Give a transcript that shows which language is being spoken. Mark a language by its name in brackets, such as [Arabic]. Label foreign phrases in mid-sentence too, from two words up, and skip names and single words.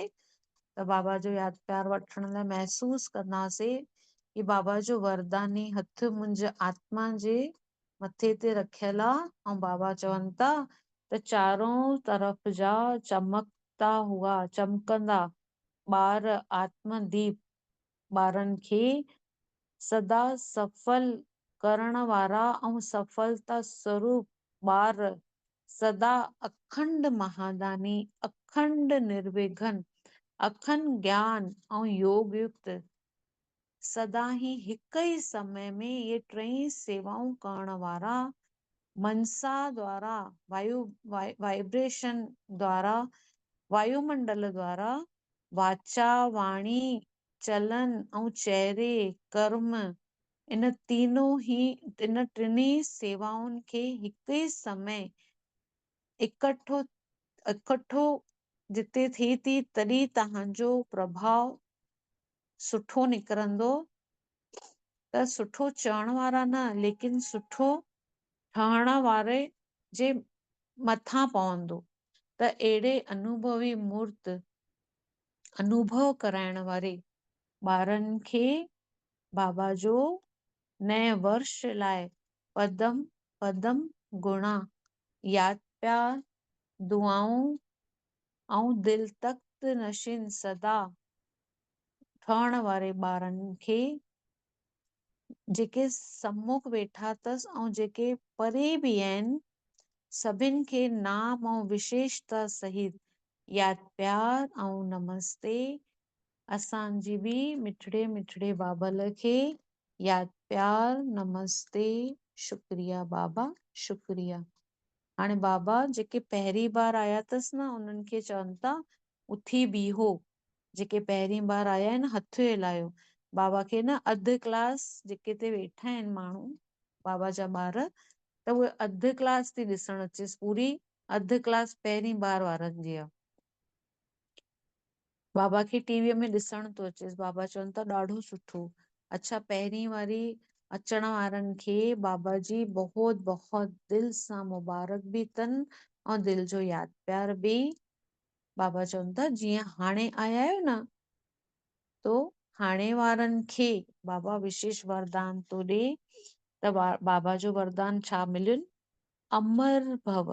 [Sindhi] त बाबा जो यादि प्यार वठण लाइ महसूस कंदासीं कि बाबा जो वरदानी हथ मुंहिंजे आत्मा जे मथे ते रखियल आहे। ऐं बाबा चवनि था त चारों तरफ़ जा [Hindi] चमकता हुआ, [Sindhi] चमकंदा ॿार आत्मदीप ॿारनि खे सदा सफल करण वारा ऐं सफलता स्वरूप ॿार सदा अखंड महादानी, अखंड निर्विघ्न, अखंड ज्ञान ऐं योग युक्त सदा ही हिक ई समय में ये टई सेवाऊं करण वारा मनसा द्वारा वाइब्रेशन द्वारा वायुमंडल द्वारा वाचा वाणी चलन ऐं चेहरे कर्म इन टिनी सेवाउनि खे हिक ई समय इकठो जिते थिए थी तॾहिं तव्हांजो प्रभाव सुठो निकिरंदो। त सुठो चवण वारा न लेकिन सुठो ठहण वारे जे मथां पवंदो। त अहिड़े अनुभवी मूर्त अनुभव कराइण वारे ॿारनि खे बाबा जो नए वर्ष लाइ पदम गुणा, याद प्यार, दुआऊं ऐं दिल तख्त नशीन सदा ठहण वारे ॿारनि खे जेके सम्मुख वेठा अथसि ऐं जेके परे बि आहिनि, सभिनि खे नाम ऐं विशेषता सहित याद प्यार ऐं नमस्ते। असांजी बि मिठड़े मिठड़े बाबल खे याद प्यार, नमस्ते, शुक्रिया बाबा, शुक्रिया। हाणे बाबा जेके पहिरीं बार आया अथसि न, उन्हनि खे चवनि था उथी बीहो। जेके पहिरीं बार आया आहिनि हथु हिलायो। बाबा खे न अधु क्लास जेके ते वेठा आहिनि माण्हू, बाबा जा ॿार, त उहे अधु क्लास थी ॾिसण अचेसि, पूरी अधु क्लास पहिरीं बार वारनि जी आहे। बाबा खे टीवीअ में ॾिसण थो अचेसि। बाबा चवनि था ॾाढो सुठो। अच्छा, पहिरीं वारी अचण वारनि खे बाबा जी बहुत बहुत दिल सां मुबारक बि अथनि ऐं दिल जो याद प्यार बि। बाबा चवनि था जीअं हाणे आया आहियो न, तो हाणे वारनि खे बाबा विशेष वरदान थो ॾे। त बाबा जो वरदान छा मिलियुनि? अमर भव।